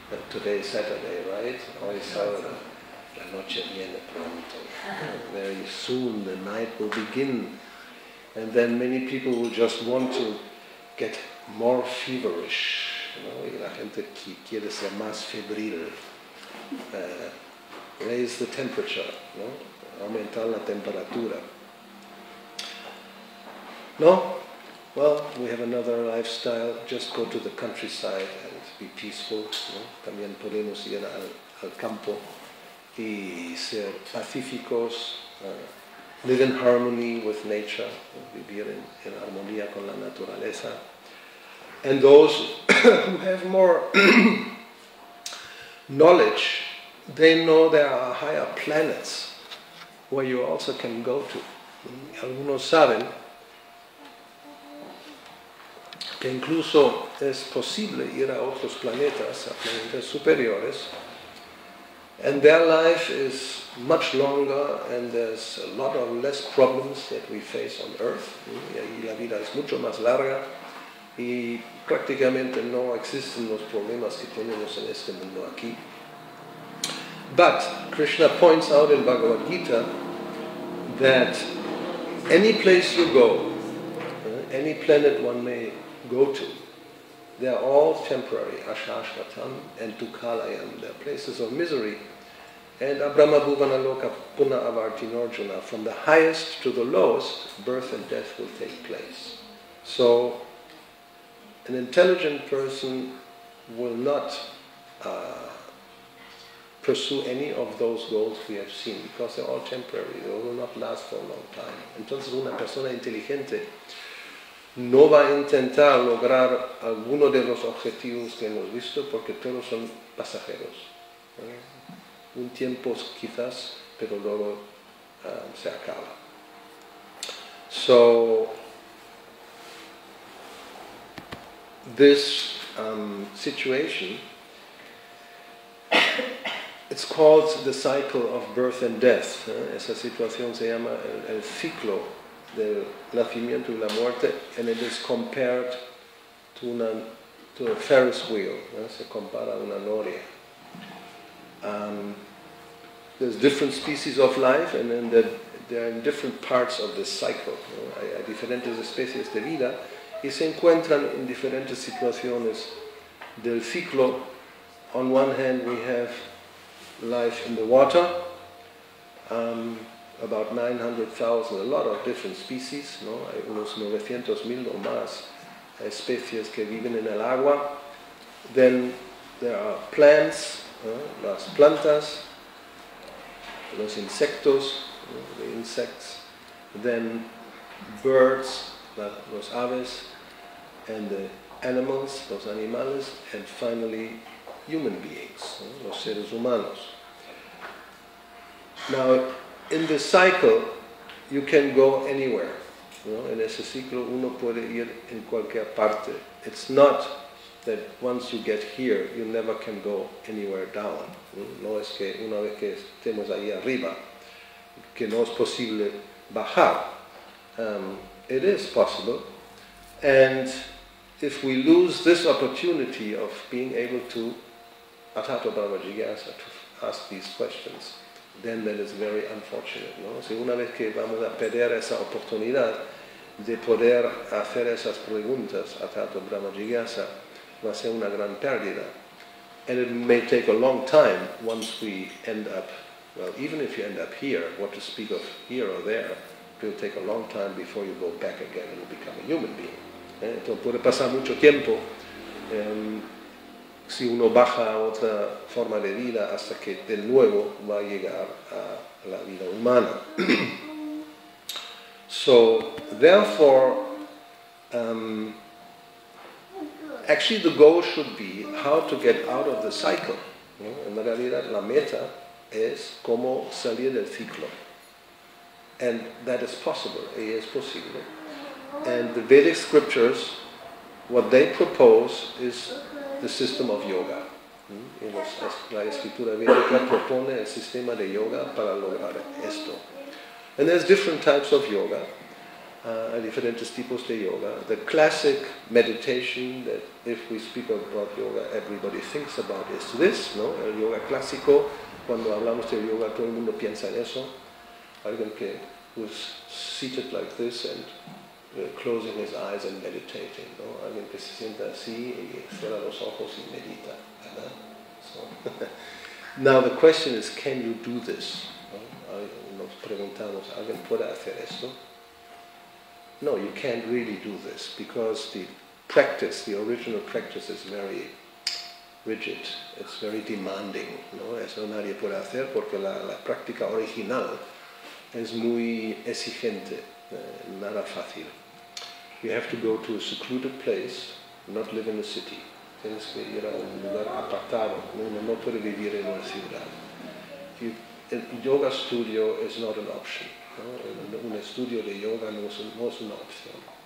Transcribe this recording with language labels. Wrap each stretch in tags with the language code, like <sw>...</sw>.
<en>Today is Saturday, right?</en> <es>Hoy es sábado. La noche viene pronto.</es> <en>Very soon the night will begin. And then many people will just want to get more feverish.</en> <es>Y la gente quiere ser más febril.</es> <en>Raise the temperature,</en> <es>aumentar la temperatura. No?</es> <en>Well, we have another lifestyle. Just go to the countryside and be peaceful.</en> <es>También podemos ir al campo y ser pacíficos,</es> <en>live in harmony with nature,</en> <es>vivir en armonía con la naturaleza.</es> <en>And those who have more knowledge, they know there are higher planets where you also can go to.</en> <es>Algunos saben que incluso es posible ir a otros planetas, a planetas superiores,</es> <en>and their life is much longer and there's a lot of less problems that we face on Earth.</en> <es>Y ahí la vida es mucho más larga y prácticamente no existen los problemas que tenemos en este mundo aquí.</es> <en>But Krishna points out in Bhagavad Gita that any place you go, any planet one may go to, they are all temporary, ashashvatam and tukalayam. They are places of misery. And</en> <sa>abrahma bhuvana loka puna avartinorjuna,</sa> <en>from the highest to the lowest, birth and death will take place. So an intelligent person will not pursue any of those goals we have seen, because they're all temporary, they will not last for a long time.</en> <es>Entonces una persona inteligente no va a intentar lograr alguno de los objetivos que hemos visto, porque todos son pasajeros. Un tiempo quizás, pero luego se acaba.</es> <en>So this situation, it's called the cycle of birth and death.</en> <es>Esa situación se llama el ciclo del nacimiento y la muerte,</es> <en>and it is compared to a Ferris wheel.</en> <es>Se compara a una noria.</es> <en>There's different species of life, and then they're in different parts of this cycle.</en> <es>Hay diferentes especies de vida y se encuentran en diferentes situaciones del ciclo.</es> <en>On one hand, we have life in the water, about 900,000, a lot of different species,</en> <es>Hay unos 900,000 o más especies que viven en el agua.</es> <en>Then there are plants,</en> <es>las plantas, los insectos,</es> <en>the insects, then birds,</en> <es>los aves,</es> <en>and the animals,</en> <es>los animales,</es> <en>and finally human beings,</en> <es>los seres humanos.</es> <en>Now, in this cycle, you can go anywhere.</en> <es>En ese ciclo uno puede ir en cualquier parte.</es> <en>It's not that once you get here, you never can go anywhere down.</en> <es>No es que una vez que estemos ahí arriba, que no es posible bajar.</es> <en>It is possible. And if we lose this opportunity of being able to Atato Brahma Jigyasa, to ask these questions, then that is very unfortunate.</en> <es>Si una vez que vamos a perder esa oportunidad de poder hacer esas preguntas, Atato Brahma Jigyasa, va a ser una gran pérdida.</es> <en>And it may take a long time once we end up, well, even if you end up here, what to speak of here or there, it will take a long time before you go back again and become a human being.</en> <es>Entonces puede pasar mucho tiempo si uno baja a otra forma de vida hasta que de nuevo va a llegar a la vida humana.</es> <en>So, therefore, actually the goal should be how to get out of the cycle.</en> <es>En realidad la meta es cómo salir del ciclo.</es> <en>And that is possible,</en> <es>y es posible.</es> <en>And the Vedic scriptures, what they propose is the system of yoga.</en> <es>La escritura védica propone el sistema de yoga para lograr esto.</es> <en>And there's different types of yoga,</en> <es>diferentes tipos de yoga.</es> <en>The classic meditation that if we speak about yoga, everybody thinks about is this, ¿no?</en> <es>El yoga clásico, cuando hablamos de yoga, todo el mundo piensa en eso. Alguien que</es> <en>was seated like this and closing his eyes and meditating, ¿no?</en> <es>Alguien que se sienta así y cierra los ojos y medita, ¿verdad?</es> <en>So, now the question is, can you do this?</en> <es>¿No? Nos preguntamos, ¿alguien puede hacer esto?</es> <en>No, you can't really do this because the practice, the original practice is very rigid, it's very demanding, ¿no?</en> <es>Eso nadie puede hacer porque la práctica original es muy exigente, nada fácil.</es> <en>You have to go to a secluded place, not live in a city.</en> <es>Tienes que ir a un lugar apartado, uno no puede vivir en una ciudad.</es> <en>El yoga studio is not an option, ¿no?</en> <es>Un estudio de yoga no es una opción.</es>